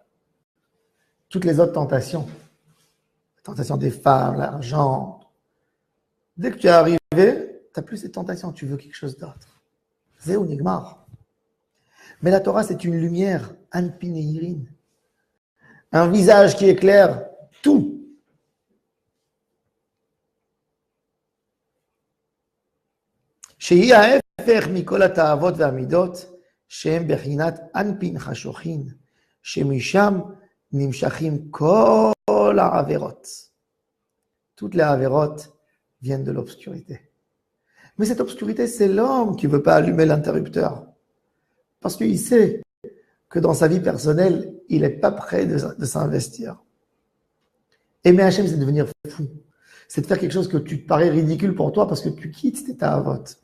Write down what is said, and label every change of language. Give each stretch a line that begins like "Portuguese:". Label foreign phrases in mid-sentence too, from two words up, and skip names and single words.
French: Toutes les autres tentations, la tentation des femmes, l'argent, dès que tu es arrivé, tu n'as plus cette tentation, tu veux quelque chose d'autre.
Hebrew: זהו נגמר.
French: Mais la Torah, c'est une lumière, anpin et irin. Un visage qui éclaire tout.
Hebrew: שהיא ההפך מכל התאוות והמידות, שהם בחינת
Aramaic: אנפין חשוכין,
Hebrew: שמשם נמשכים כל העבירות.
French: Toutes les avérotes viennent de l'obscurité. Mais cette obscurité, c'est l'homme qui ne veut pas allumer l'interrupteur. Parce qu'il sait que dans sa vie personnelle, il n'est pas prêt de s'investir. Aimer Hachem, c'est devenir fou. C'est de faire quelque chose que tu te parais ridicule pour toi parce que tu quittes tes ta'avot.